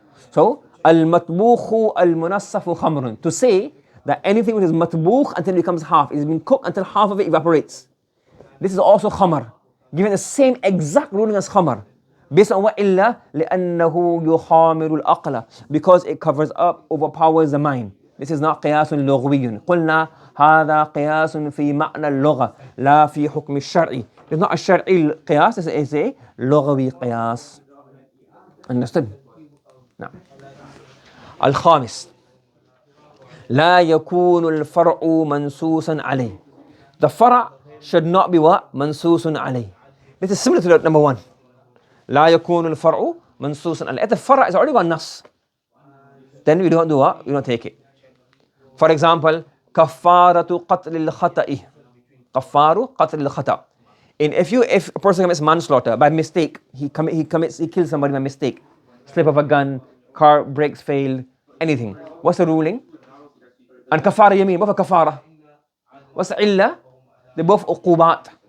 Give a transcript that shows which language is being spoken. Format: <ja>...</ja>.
<en>So, al-matbukhu al-munassafu khamrun. To say that anything which is matbukh until it becomes half, it has been cooked until half of it evaporates. This is also khamar, given the same exact ruling as khamar. Based on what illa?</en> <ar>لأنه يخامر الأقل,</ar> <en>because it covers up, overpowers the mind. This is not</en> <ar>قياس لغوي. قلنا هذا قياس في معنى اللغة لا في حكم الشرع.</ar> <en>It's not a</en> <ar>شرعي قياس,</ar> <en>it's a</en> <ar>لغوي قياس.</ar> <en>Understood? نعم.</en> <ar>الخامس لا يكون الفرع منصوصا عليه.</ar> <en>The فرع should not be what?</en> <ar>منصوص عليه.</ar> <en>This is similar to number one.</en> <ar>لا يكون الفرع منصوصا عليه.</ar> <en>If the فرع is already got nas, then we don't do what? We don't take it. For example,</en> <ar>كفارة قتل الخطأ. كفارة قتل الخطأ.</ar> <en>If a person commits manslaughter by mistake, he kills somebody by mistake, slip of a gun, car brakes failed, anything. What's the ruling? And kafara yameen, both are kafara. What's the illa? They're both uqubat.</en>